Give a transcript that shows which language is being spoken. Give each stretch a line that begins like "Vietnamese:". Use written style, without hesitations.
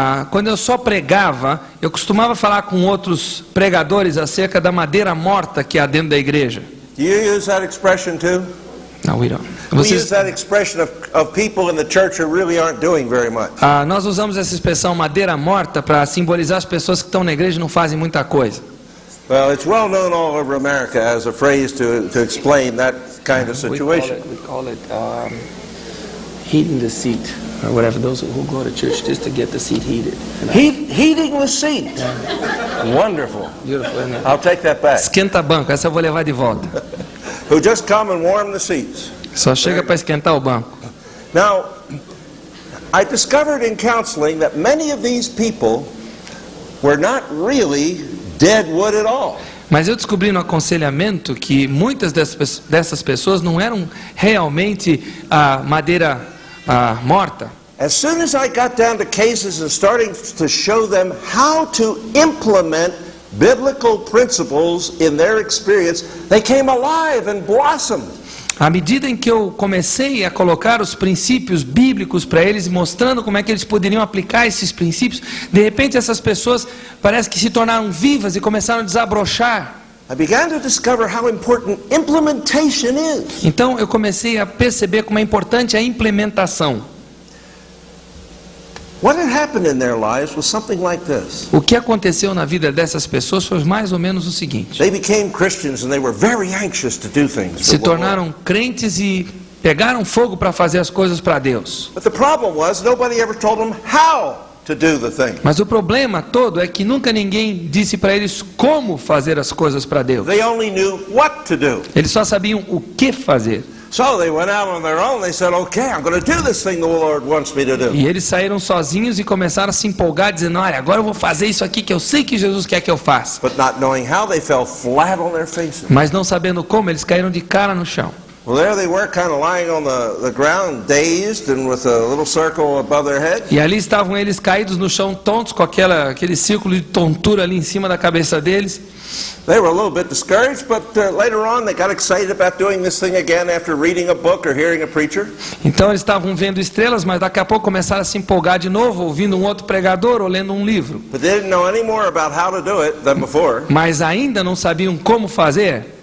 Portuguese: Quando eu só pregava, eu costumava falar com outros pregadores acerca da madeira morta que há dentro da igreja.
English: Do you use that expression too?
Portuguese: Não,
English: we don't. We use that expression of people in the church who really aren't doing very much.
Portuguese: Nós usamos essa expressão madeira morta para simbolizar as pessoas que estão na igreja e não fazem muita coisa.
English: Well, it's well known all over America as a phrase to explain that kind of situation. We call it heating the seat, or whatever. Those who go to church just to get the seat heated. Heating the seat. Wonderful. Beautiful, isn't it? I'll take that back.
Portuguese: Esquenta banco, essa eu vou levar de volta.
English: Who just come and warm the seats.
Portuguese: Só chega para esquentar o banco.
English: Now, I discovered in counseling that many of these people were not really dead wood at all.
Portuguese: Mas eu descobri no aconselhamento que muitas dessas pessoas não eram realmente madeira morta.
English: As soon as I got down to cases and starting to show them how to implement biblical principles in their experience, they came alive and blossomed.
Portuguese: À medida em que eu comecei a colocar os princípios bíblicos para eles, mostrando como é que eles poderiam aplicar esses princípios, de repente essas pessoas parece que se tornaram vivas e começaram a desabrochar.
English: I began to discover how important implementation is.
Portuguese: Então eu comecei a perceber como é importante a implementação.
English: What had happened in their lives was something like this.
Portuguese: O que aconteceu na vida dessas pessoas foi mais ou menos o seguinte:
English: They became Christians and they were very anxious to do things.
Portuguese: se tornaram crentes e pegaram fogo para fazer as coisas para Deus.
English: But the problem was nobody ever told them how to do the thing.
Portuguese: Mas o problema todo é que nunca ninguém disse para eles como fazer as coisas para Deus.
English: They only knew what to do.
Portuguese: Eles só sabiam o que fazer.
English: So they went out on their own. They said, okay, I'm going to do this thing the Lord wants me to do.
Portuguese: E eles saíram sozinhos e começaram a se empolgar, dizendo, olha, agora eu vou fazer isso aqui que eu sei que Jesus quer que eu faça.
English: But not knowing how, they fell flat on their faces.
Portuguese: Mas não sabendo como, eles caíram de cara no chão.
English: Well, there they were, kind of lying on the ground, dazed and with a little circle above their head.
Portuguese: E ali estavam eles caídos no chão, tontos, com aquele círculo de tontura ali em cima da cabeça deles.
English: They were a little bit discouraged, but later on they got excited about doing this thing again after reading a book or hearing a preacher.
Portuguese: Então eles estavam vendo estrelas, mas daqui a pouco começaram a se empolgar de novo, ouvindo um outro pregador ou lendo um livro.
English: But they didn't know any more about how to do it than before.
Portuguese: Mas ainda não sabiam como fazer.